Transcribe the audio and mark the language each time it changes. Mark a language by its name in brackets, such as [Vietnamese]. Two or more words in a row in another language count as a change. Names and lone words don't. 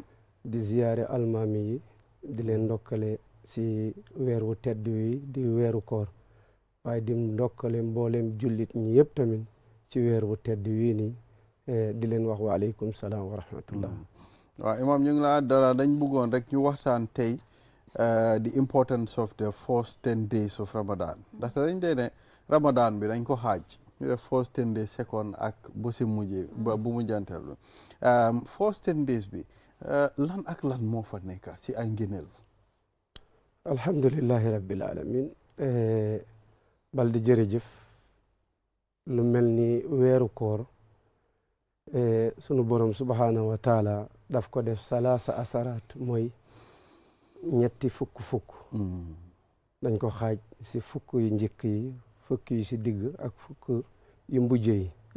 [Wolof] di ziyaare almaami yi di leen ndokkale si weer wu tedd wi di weeru koor waaye di ndokkale mboolem jullit ñi yëpp tamit ci weer wu tedd wi nii di leen wax [Arabic] وعليكم السلام ورحمة الله [Wolof] waaw imam ñu ngi laa dara dañ bëggoon rek ñu waxtaan tey [English] the importance of the first 10 days of Ramadan. [Wolof] Ndaxte dañ dee ne Ramadan bi dañ ko xaaj ñu def [English] first 10 days second [Wolof] ak bu si mujjee bu mujjanteel bi [English] first 10 days [Wolof] bi lan ak lan moo fa nekk si ay ngëneel. [Arabic] الحمد لله رب العالمين [Wolof] Balde jërëjëf lu mel ni weeru koor sunu borom subhanahu wa taala daf ko def [Arabic] ثلاث عشرات [Wolof] mooy ñetti fukk dañ ko xaaj si fukk yu njëkk yi fukk yu si digg ak fukk yu mujj yi